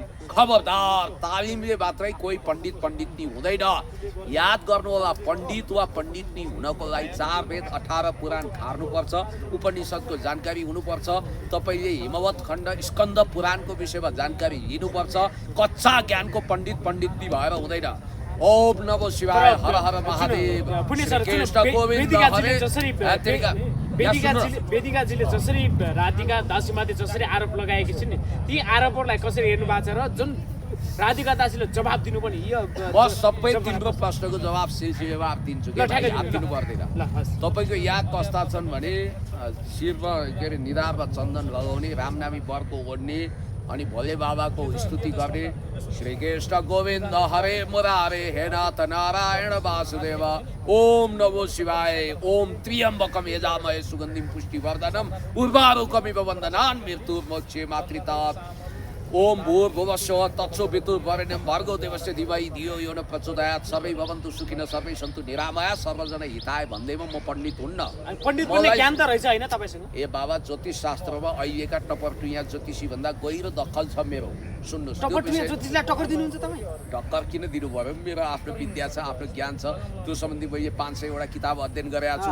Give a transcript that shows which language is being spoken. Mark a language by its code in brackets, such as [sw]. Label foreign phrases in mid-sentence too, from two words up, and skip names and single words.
[ne] खबरदार, तालिमले मात्रै कोही पण्डितनी हुँदैन। याद गर्नु होला, पण्डित वा पण्डितनी हुनको लागि 4 वेद 18 पुराण खार्नुपर्छ, उपनिषदको जानकारी हुनुपर्छ, तपाईँले हिमवत खण्ड स्कन्द पुराणको विषयमा जानकारी लिनुपर्छ। कच्चा ज्ञानको पण्डितनी भएर हुँदैन। [sa] ओम नमो शिवाय, हर हर महादेव, कृष्ण गोविन्द हरे। [ne] वेदिकाजीले जसरी राधिका दासीमाथि जसरी आरोप लगाएकी छिन्, ती आरोपहरूलाई कसरी हेर्नु भएको छ र जुन राधिका दासीले जवाब दिनु पनि म सबै तिम्रो प्रश्नको जवाब सिलसिलेवार दिन्छु कि याद दिनु पर्दैन। तपाईँको याद कस्ता छन् भने शिरमा के अरे निधारमा चन्दन लगाउने, रामनामी वरको ओढ्ने, अनि भोले बाबाको स्तुति गर्ने, [sa] श्री कृष्ण गोविन्द हरे मुरारे हे नाथ नारायण वासुदेव, ओम नमो शिवाय, ओम त्र्यम्बकम यजामहे सुगन्धिं पुष्टिवर्धनम उर्वारुकमिव वन्दनान् मृत्युर्मोक्षे मातृतात्, ओम भूर्भुवस्सुवः तत्सवितुर्वरेण्यं भर्गो देवस्य धीमहि धियो यो न प्रचोदयात्, सर्वै भवन्तु सुखिनः सर्वै सन्तु निरामया सर्वजना हिताय [ne] भन्दैमा म पण्डित हुन्न। पण्डित बन्ने ज्ञान त रहेछ हैन तपाईसँग? ए बाबा, ज्योतिष शास्त्रमा अहिलेका टपरटुइया ज्योतिषी भन्दा गहिरो दखल छ मेरो। सुन्नुहोस्, टपरटुइया ज्योतिषलाई टक्कर दिनुहुन्छ तपाईँ? टक्कर किन दिनु पर्यो? मेरो आफ्नो विद्या छ, आफ्नो ज्ञान छ, त्यो सम्बन्धी मैले 500 वटा किताब अध्ययन गरेको छु।